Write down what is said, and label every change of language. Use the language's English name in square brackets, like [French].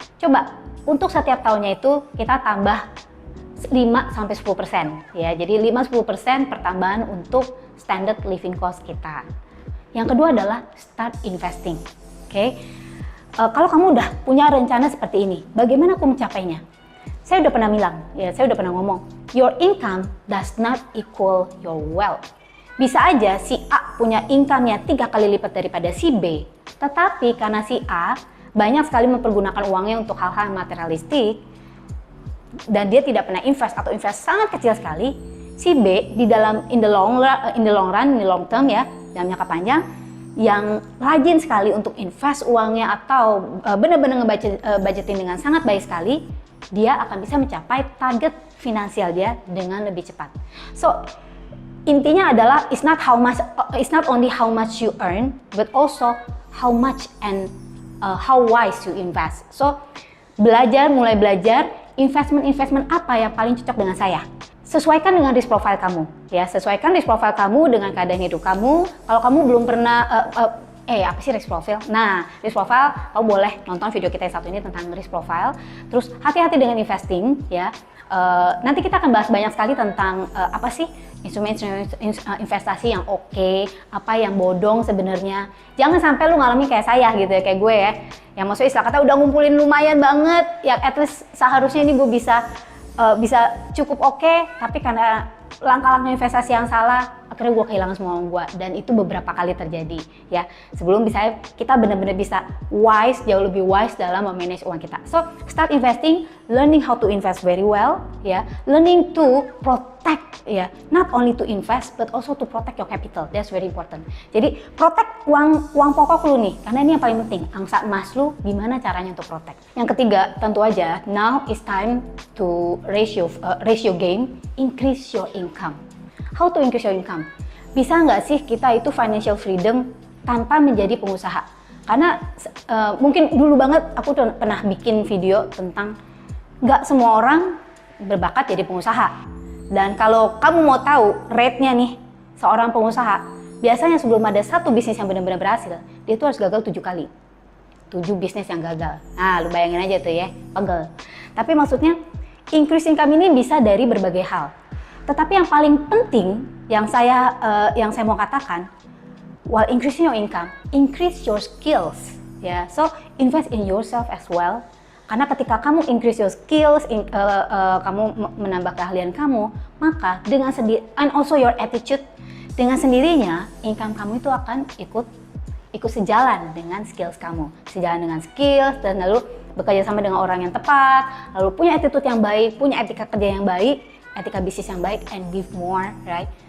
[Indonesian] Coba, untuk setiap tahunnya itu kita tambah 5-10% ya. Jadi 5-10% pertambahan untuk standard living cost kita. Yang kedua adalah [English] start investing. [Indonesian] Oke. Kalau kamu udah punya rencana seperti ini, bagaimana aku mencapainya? Saya udah pernah bilang, ya saya udah pernah ngomong, [English] your income does not equal your wealth. [Indonesian] Bisa aja si A punya income-nya 3 kali lipat daripada si B, tetapi karena si A banyak sekali mempergunakan uangnya untuk hal-hal materialistik dan dia tidak pernah invest atau invest sangat kecil sekali, si B di dalam [English] in the long term [Indonesian] ya, dalam jangka panjang, yang rajin sekali untuk invest uangnya atau benar-benar budgeting dengan sangat baik sekali, dia akan bisa mencapai target finansial dia dengan lebih cepat. [English] So [Indonesian] intinya adalah [English] it's not only how much you earn, but also how much and how wise you invest. [Indonesian] So mulai belajar investment apa yang paling cocok dengan saya. Sesuaikan dengan risk profile kamu, ya. Sesuaikan risk profile kamu dengan keadaan hidup kamu. Kalau kamu belum pernah apa sih risk profile? Nah, risk profile, kamu boleh nonton video kita yang satu ini tentang risk profile. Terus hati-hati dengan investing, ya. Nanti kita akan bahas banyak sekali tentang apa sih instrumen investasi yang oke, apa yang bodong sebenarnya. Jangan sampai lu ngalamin kayak saya gitu ya, kayak gue ya. Yang maksudnya istilah kata udah ngumpulin lumayan banget, ya at least seharusnya ini gue bisa cukup oke, tapi karena langkah-langkah investasi yang salah, akhirnya gue kehilangan semua uang gue, dan itu beberapa kali terjadi ya. Sebelum kita benar-benar bisa jauh lebih wise dalam memanage uang kita. [English] So start investing, learning how to invest very well ya, learning to protect ya, not only to invest but also to protect your capital. That's very important. [Indonesian] Jadi protect uang pokok lu nih, karena ini yang paling penting. Angsa emas lu gimana caranya untuk protect. Yang ketiga, tentu aja [English] now is time to raise your game, increase your income. How to increase your income? [Indonesian] Bisa nggak sih kita itu financial freedom tanpa menjadi pengusaha? Karena mungkin dulu banget aku pernah bikin video tentang nggak semua orang berbakat jadi pengusaha. Dan kalau kamu mau tahu rate-nya nih seorang pengusaha, biasanya sebelum ada satu bisnis yang benar-benar berhasil, dia tuh harus gagal 7 kali. 7 bisnis yang gagal. Nah, lu bayangin aja tuh ya, pegel. Tapi maksudnya increase income ini bisa dari berbagai hal. Tetapi yang paling penting yang saya mau katakan, [English] while increasing your income, increase your skills. Ya, so invest in yourself as well. [Indonesian] Karena ketika kamu [English] increase your skills, [Indonesian] kamu menambah keahlian kamu, maka dengan [English] and also your attitude, [Indonesian] dengan sendirinya income kamu itu akan ikut sejalan dengan skills kamu, sejalan dengan skills, dan lalu bekerja sama dengan orang yang tepat, lalu punya attitude yang baik, punya etika kerja yang baik, etika bisnis yang baik, [English] and give more, right?